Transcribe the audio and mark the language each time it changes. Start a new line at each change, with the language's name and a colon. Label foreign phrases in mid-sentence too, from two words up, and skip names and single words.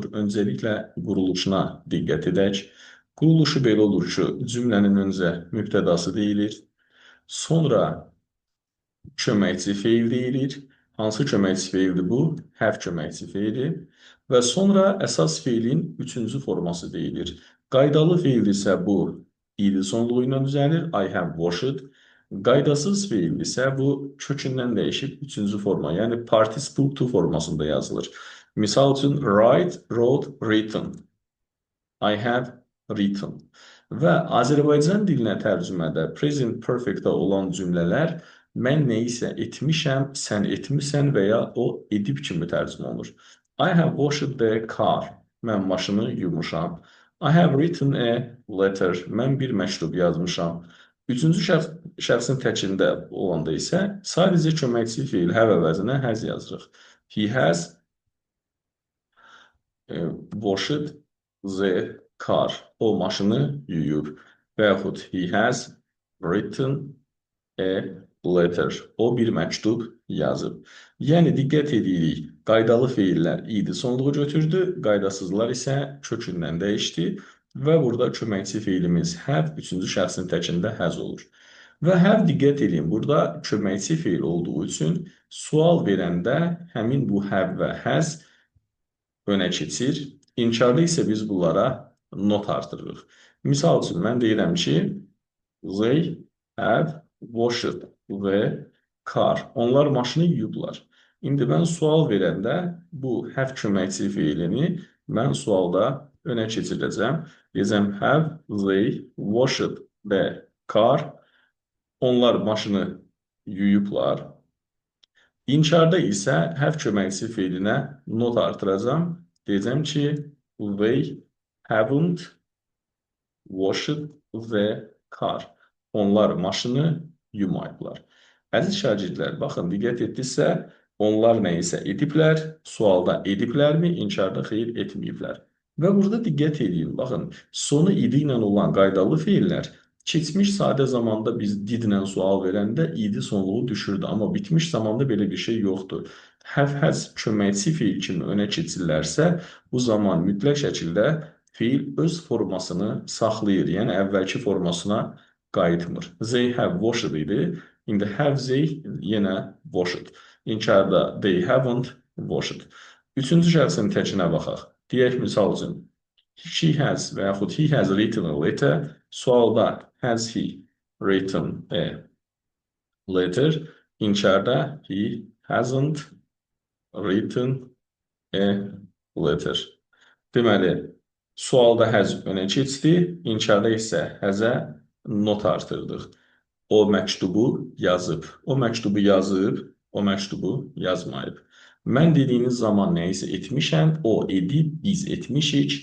Azerbaijani: Öncəliklə quruluşuna diqqət edək. Quruluşu belə olur ki, cümlənin öncə mübtədası deyilir, sonra köməkçi feil deyilir. Hansı köməkçi feildir bu? Have köməkçi feili. Və sonra əsas feilin üçüncü forması deyilir. Qaydalı feil isə bu id sonluğu ilə düzəlir.
English: I have washed.
Azerbaijani: Qaydasız feil isə bu kökündən dəyişib üçüncü forma, yəni participle to formasında yazılır. Misal üçün,
English: write, wrote, written. I have written.
Azerbaijani: Və Azərbaycan dilinə tərcümədə
English: present perfect-
Azerbaijani: da olan cümlələr mən nəyisə etmişəm, sən etmisən və ya o edib kimi tərcümə olunur.
English: I have washed the car.
Azerbaijani: Mən maşını yumuşam.
English: I have written a letter.
Azerbaijani: Mən bir məktub yazmışam. Üçüncü şəxsin təkində olanda isə sadəcə köməkçi feil have əvəzinə has yazırıq.
English: He has washed the car.
Azerbaijani: O maşını yuyub. Və yaxud
English: he has written a letter.
Azerbaijani: O bir məktub yazıb. Yəni diqqət edirik. Qaydalı feillər id sonluğu götürdü, qaydasızlar isə kökündən dəyişdi və burada köməkçi feilimiz have üçüncü şəxsin təkində has olur. Və have diqqət edin, burada köməkçi feil olduğu üçün sual verəndə həmin bu have və has önə keçir. İnkarda isə biz bunlara not artırırıq. Misal üçün, mən deyirəm ki,
English: they have washed the car.
Azerbaijani: Onlar maşını yuyublar. İndi mən sual verəndə bu have köməkçi feilini mən sualda önə keçirəcəm. Deyəcəm,
English: have they washed the car?
Azerbaijani: Onlar maşını yuyublar. İnkarda isə have köməkçi feilinə not artıracam. Deyəcəm ki,
English: they haven't washed the car.
Azerbaijani: Onlar maşını yumayıblar. Əziz şagirdlər, baxın, diqqət etdinizsə, onlar nə isə ediblər, sualda ediblərmi, inkarda xeyr etməyiblər. Və burada diqqət edin, baxın, sonu idi ilə olan qaydalı feillər keçmiş sadə zamanda biz didlə sual verəndə idi sonluğu düşürdü, amma bitmiş zamanda belə bir şey yoxdur.
English: Have has
Azerbaijani: köməkçi feil kimi önə keçirlərsə, bu zaman mütləq şəkildə feil öz formasını saxlayır, yəni əvvəlki formasına qayıtmır.
English: They have washed
Azerbaijani: idi. İndi
English: have they yenə washed. İnkarda they haven't washed.
Azerbaijani: Üçüncü şəxsin təkinə baxaq. Deyək misal üçün,
English: she has
Azerbaijani: və yaxud
English: he has written a letter. Sualda has he written a letter. İnkarda he hasn't written a letter.
Azerbaijani: Deməli, sualda has önə keçdi, inkarda isə has-ə not artırdıq. O məktubu yazıb. O məktubu yazıb, o məktubu yazmayıb. Mən dediyiniz zaman nə isə etmişəm, o edib, biz etmişik.